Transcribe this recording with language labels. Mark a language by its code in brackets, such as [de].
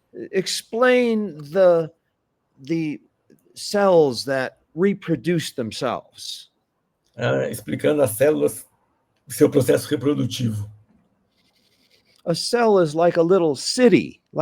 [en] Explain the cells that reproduce themselves. [pt] Explicando as células, seu processo reprodutivo. [en] A cell is like a little city,